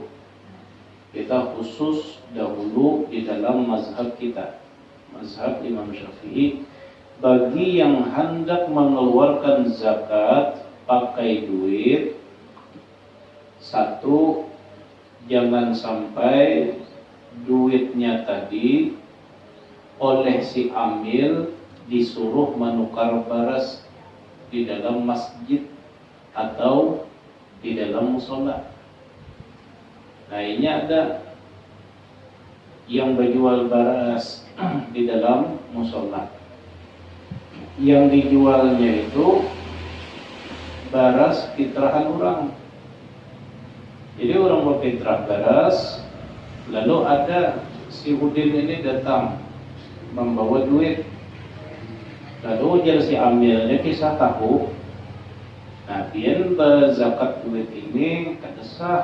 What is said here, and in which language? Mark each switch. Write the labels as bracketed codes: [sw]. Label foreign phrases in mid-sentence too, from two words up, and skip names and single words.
[id] Kita khusus dahulu di dalam mazhab kita, mazhab Imam Syafi'i, bagi yang hendak mengeluarkan zakat pakai duit, satu, jangan sampai duitnya tadi oleh si amil disuruh menukar beras di dalam masjid atau di dalam musola. Nah, ini ada yang berjual beras di dalam musola. Yang dijualnya itu beras fitrahan orang. Jadi orang berfitrah beras, lalu ada si Udin ini datang membawa duit. Lalu jadi si amilnya kisah tahu. [bjn] Nah, pian berzakat duit ini kada sah.